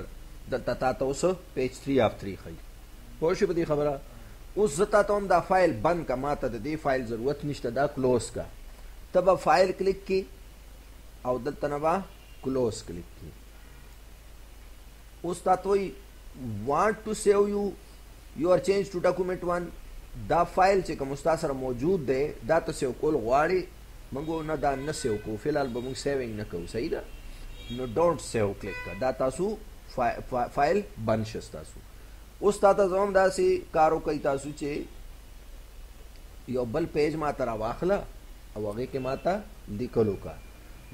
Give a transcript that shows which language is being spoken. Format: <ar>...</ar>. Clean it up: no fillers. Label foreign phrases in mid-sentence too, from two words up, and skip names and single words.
<ps>دلته تا ته اوس پیج 3 آف 3 ښیي. پوه شو په دې خبره؟ اوس زه تا ته هم دا فایل بند کا، ما ته د دې فایل ضرورت نشته، دا کلوز کا. ته به فایل کلیک کی او دلته نه به کلوز کلیک کی. اوس تا ته وایي</ps> <en>want to save your change to document 1،</en> <ps>دا فایل چې کوم ستا سره موجود دی دا ته سیو کول غواړي، موږ نه دا نه سیو کوو، فلحال به موږ سیوینګ نه کوو. صحیح ده، نو</ps> <en>don't save</en> <ps>کلیک کړه، دا تاسو فایل بند شي تاسو. اوس تا ته زه هم داسې کار وکړئ تاسو چې یو بل پیج ما ته راواخله او هغې کې ما ته لیکل وکړه.</ps>